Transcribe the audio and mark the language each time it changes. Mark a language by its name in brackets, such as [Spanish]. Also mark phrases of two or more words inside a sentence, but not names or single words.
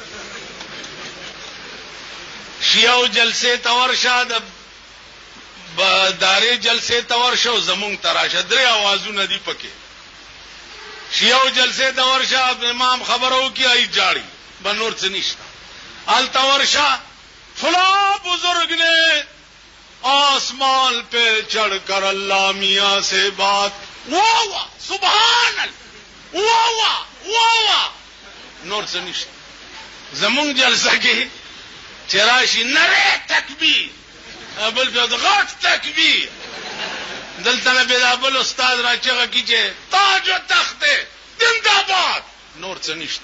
[Pashto] شیعو جلسه ته ورشه، د دارې جلسه ته ورشه او زمونږ ته راشه. درې اوازونه دي پکې. شیعو جلسه ته ورشه امام خبره وکړي ای جاړي به نور څه نشته. هلته ورشه [Urdu] فلاں بزرگ نے آسمان پہ چڑھ کر اللہ میاں سے بات واہ سبحان اللہ واہ [Pashto] نور څه نشته. زمونږ جلسه کې چې راشي نری تکبیر بل بیا غټ تکبیر. دلته نه بیا بل استاد راچغه کی چې [Urdu] تاج و تخت زنده‌باد. [Pashto] نور څه نشته.